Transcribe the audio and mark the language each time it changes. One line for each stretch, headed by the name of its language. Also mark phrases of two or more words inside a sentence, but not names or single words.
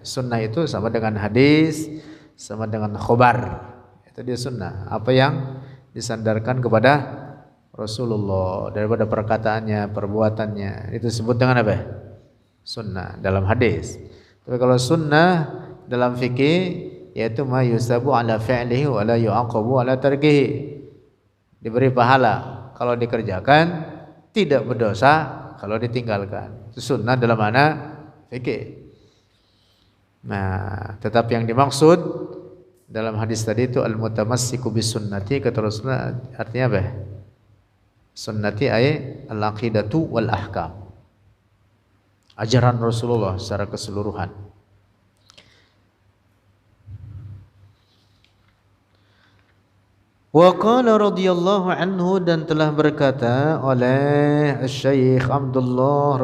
Indonesian: Sunnah itu sama dengan hadis, sama dengan khobar. Itu dia sunnah, apa yang disandarkan kepada Rasulullah daripada perkataannya, perbuatannya, itu disebut dengan apa? Sunnah dalam hadis. Tapi kalau sunnah dalam fikih, yaitu
Arabic: ما يثاب على فعله ولا يعاقب على تركه,
Indonesian: diberi pahala kalau dikerjakan, tidak berdosa kalau ditinggalkan. Itu sunnah dalam mana fikih. Nah, tetapi yang dimaksud dalam hadis tadi itu
Arabic: المتمسك بالسنة,
Indonesian: kata Rasulullah, artinya apa?
Arabic: سنتي أي العقيدة والأحكام.
Indonesian: Ajaran Rasulullah secara keseluruhan.
Arabic: وقال رضي الله عنه,
Indonesian: dan telah berkata oleh Syekh Abdullah